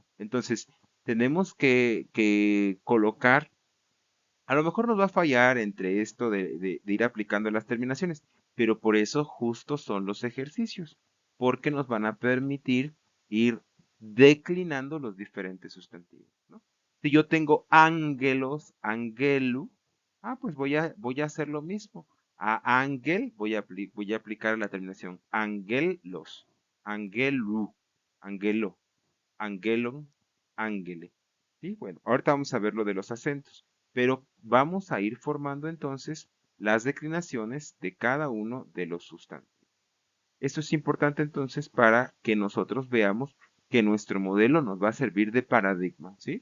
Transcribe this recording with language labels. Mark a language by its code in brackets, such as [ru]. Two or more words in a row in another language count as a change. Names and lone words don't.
[es] Entonces, tenemos que colocar, a lo mejor nos va a fallar entre esto de ir aplicando las terminaciones, pero por eso justo son los ejercicios, porque nos van a permitir ir declinando los diferentes sustantivos, ¿no? Si yo tengo [el] ἄγγελος, ἀγγέλου, [es] pues voy a hacer lo mismo. A ángel voy a aplicar la terminación [el] ἄγγελος, ἀγγέλου, ἀγγέλῳ, ἄγγελον, ἄγγελε. [es] ¿Sí? Bueno, ahorita vamos a ver lo de los acentos, pero vamos a ir formando entonces las declinaciones de cada uno de los sustantivos. Esto es importante entonces para que nosotros veamos que nuestro modelo nos va a servir de paradigma, ¿sí?